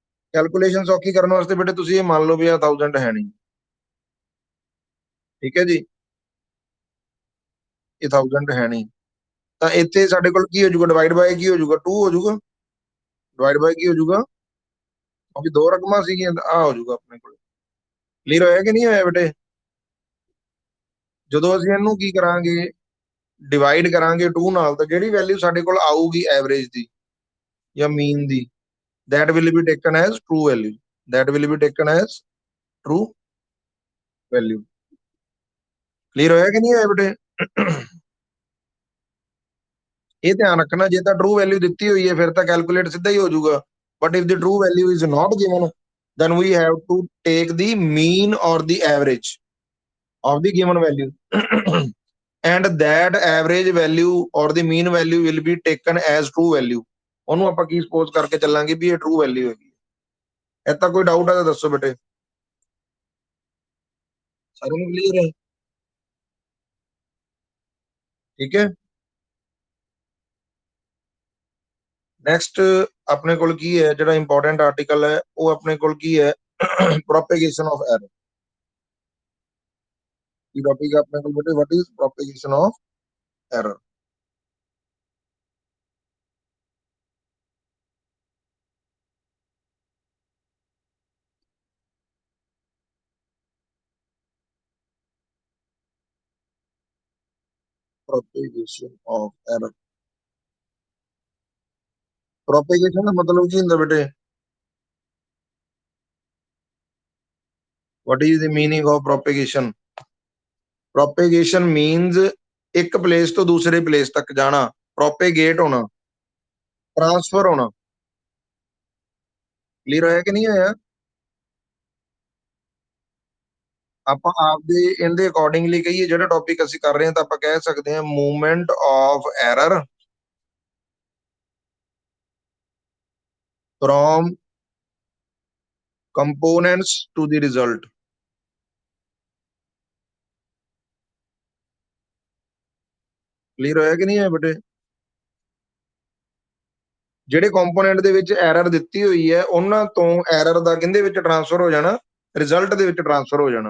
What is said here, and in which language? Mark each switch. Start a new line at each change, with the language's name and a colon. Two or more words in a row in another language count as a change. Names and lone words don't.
Punjabi: ਕੈਲਕੂਲੇਸ਼ਨ ਸੌਖੀ ਕਰਨ ਵਾਸਤੇ ਬੇਟੇ ਤੁਸੀਂ ਇਹ ਮੰਨ ਲਓ ਵੀ ਆ 1000 ਹੈ ਨਹੀਂ, ਠੀਕ ਹੈ ਜੀ, ਇਹ 1000 ਹੈ ਨਹੀਂ, ਤਾਂ ਇੱਥੇ ਸਾਡੇ ਕੋਲ ਕੀ ਹੋ ਜਾਊਗਾ,
English: divide by
Punjabi: ਕੀ ਹੋ ਜਾਊਗਾ, 2 ਹੋ ਜਾਊਗਾ,
English: divide by
Punjabi: ਕੀ ਹੋ ਜਾਊਗਾ, ਕਿਉਂਕਿ ਦੋ ਰਕਮਾਂ ਸੀਗੀਆਂ, ਆ ਹੋ ਜਾਊਗਾ ਆਪਣੇ ਕੋਲ। ਕਲੀਅਰ ਹੋਇਆ ਕਿ ਨਹੀਂ ਹੋਇਆ ਬੇਟੇ? ਜਦੋਂ ਅਸੀਂ ਇਹਨੂੰ ਕੀ ਕਰਾਂਗੇ, ਡਿਵਾਈਡ ਕਰਾਂਗੇ 2 ਨਾਲ, ਤਾਂ ਜਿਹੜੀ ਵੈਲਿਊ ਸਾਡੇ ਕੋਲ ਆਊਗੀ ਐਵਰੇਜ ਦੀ ਜਾਂ ਮੀਨ ਦੀ,
English: that will be taken as true value, that will be taken as true value।
Punjabi: ਕਲੀਅਰ ਹੋਇਆ ਕਿ ਨਹੀਂ ਹੋਇਆ ਬੇਟੇ? ਇਹ ਧਿਆਨ ਰੱਖਣਾ, ਜੇ ਤਾਂ
English: true value
Punjabi: ਦਿੱਤੀ ਹੋਈ ਹੈ ਫਿਰ ਤਾਂ ਕੈਲਕੂਲੇਟ ਸਿੱਧਾ ਹੀ ਹੋ ਜਾਊਗਾ,
English: but if the true value is not given, then we have to take the mean or the average of the given value and that average value or the mean value will be taken as true value।
Punjabi: ਉਹਨੂੰ ਆਪਾਂ ਕੀ ਸਪੋਜ਼ ਕਰਕੇ ਚੱਲਾਂਗੇ ਵੀ ਇਹ
English: true value
Punjabi: ਹੈਗੀ। ਇਹ ਤਾਂ ਕੋਈ ਡਾਊਟ ਹੈ ਤਾਂ ਦੱਸੋ ਬੇਟੇ, ਸਾਰਿਆਂ ਨੂੰ ਕਲੀਅਰ ਹੈ? ਠੀਕ ਹੈ। ਨੈਕਸਟ ਆਪਣੇ ਕੋਲ ਕੀ ਹੈ, ਜਿਹੜਾ ਇੰਪੋਰਟੈਂਟ ਆਰਟੀਕਲ ਹੈ ਉਹ ਆਪਣੇ ਕੋਲ ਕੀ ਹੈ,
English: propagation of error.
Punjabi: ਕੀ ਟੌਪਿਕ ਹੈ ਆਪਣੇ ਕੋਲ ਬੇਟੇ,
English: What is propagation of error. propagation of error, propagation
Hindi: का मतलब
Punjabi: ਕੀ ਹੁੰਦਾ ਬੇਟੇ,
English: What is the meaning of propagation? propagation means
Hindi: एक प्लेस
Punjabi: ਤੋਂ ਦੂਸਰੇ ਪਲੇਸ ਤੱਕ ਜਾਣਾ, ਪ੍ਰੋਪੇਗੇਟ ਹੋਣਾ, ਟ੍ਰਾਂਸਫਰ ਹੋਣਾ। ਕਲੀਅਰ ਹੋਇਆ ਕਿ ਨਹੀਂ ਹੋਇਆ? ਆਪਾਂ ਆਪਦੇ ਇਹਦੇ ਅਕੋਰਡਿੰਗਲੀ ਕਹੀਏ, ਜਿਹੜਾ ਟੌਪਿਕ ਅਸੀਂ ਕਰ ਰਹੇ ਹਾਂ, ਤਾਂ ਆਪਾਂ ਕਹਿ ਸਕਦੇ ਹਾਂ
English: movement of error from components to the result।
Punjabi: ਕਲੀਅਰ ਹੋਇਆ ਕਿ ਨਹੀਂ ਹੈ ਬੇਟੇ? ਜਿਹੜੇ ਕੰਪੋਨੈਂਟ ਦੇ ਵਿੱਚ ਐਰਰ ਦਿੱਤੀ ਹੋਈ ਹੈ ਉਹਨਾਂ ਤੋਂ ਐਰਰ ਦਾ ਕਿੰਦੇ ਵਿੱਚ ਟ੍ਰਾਂਸਫਰ ਹੋ ਜਾਣਾ, ਰਿਜ਼ਲਟ ਦੇ ਵਿੱਚ ਟ੍ਰਾਂਸਫਰ ਹੋ ਜਾਣਾ।